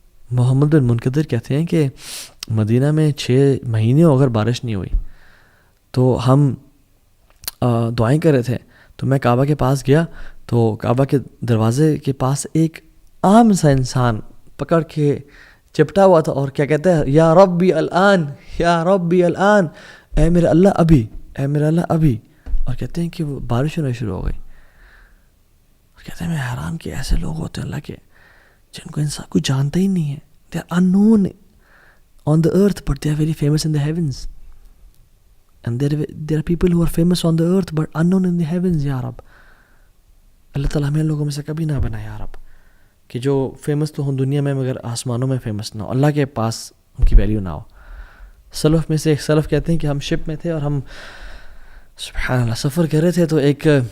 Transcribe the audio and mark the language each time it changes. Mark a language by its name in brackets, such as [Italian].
[Urdu] محمد بن منقدر کہتے ہیں کہ مدینہ میں 6 مہینے اگر بارش نہیں ہوئی تو ہم دعائیں کر رہے تھے، تو میں کعبہ کے پاس گیا تو کعبہ کے دروازے کے پاس ایک عام سا انسان پکڑ کے چپٹا ہوا تھا اور کیا کہتا ہے، [Arabic] یا ربی الان، یا ربی الان، [Urdu] اے میرا اللہ ابھی، اے میرا اللہ ابھی. اور کہتے ہیں کہ وہ بارش ہونا شروع ہو گئی. اور کہتے ہیں میں حیران کہ ایسے لوگ ہوتے ہیں اللہ کے جن کو انسان کوئی جانتا ہی نہیں ہے. [English] They are unknown on the earth but they are very famous in the heavens. And there are people who are famous on the earth but unknown in the heavens. [Urdu] یا رب اللہ تعالیٰ ہمیں لوگوں میں سے کبھی نہ بنا یا رب، کہ جو فیمس تو ہوں دنیا میں مگر آسمانوں میں فیمس نہ ہو، اللہ کے پاس ان کی ویلیو نہ ہو. سلف میں سے ایک سلف کہتے ہیں کہ ہم شپ میں تھے اور ہم سبحان اللہ سفر کر رہے تھے، تو ایک